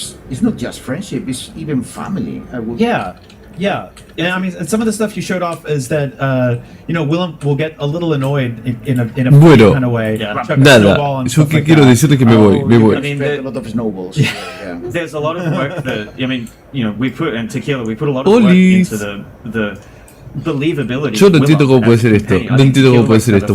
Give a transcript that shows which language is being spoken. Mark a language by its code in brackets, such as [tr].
[en] It's not just friendship, it's even family. Yeah. And some of the stuff you showed off is that Willem will get a little annoyed in a [es] bueno, [en] kind of way. [es] Nada, yo que quiero decirle que me voy. [en] A lot of snowballs. There's a lot of work that we put in Tequila. We put a lot of work into the believability. [es] Yo no entiendo cómo puede ser esto.